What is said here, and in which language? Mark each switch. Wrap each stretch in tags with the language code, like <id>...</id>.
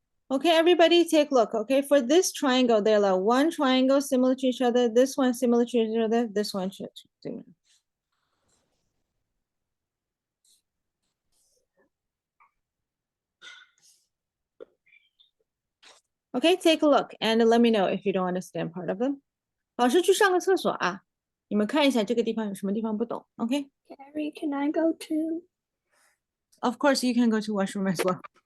<en>Okay, everybody take a look. Okay, for this triangle, there are one triangle similar to each other, this one similar to each other, this one similar. Okay, take a look and let me know if you don't understand part of them.</en> <zh>老师去上个厕所啊，你们看一下这个地方有什么地方不懂。</zh> <en>Okay, Gary, can I go too? of course you can go to washroom as well.</en>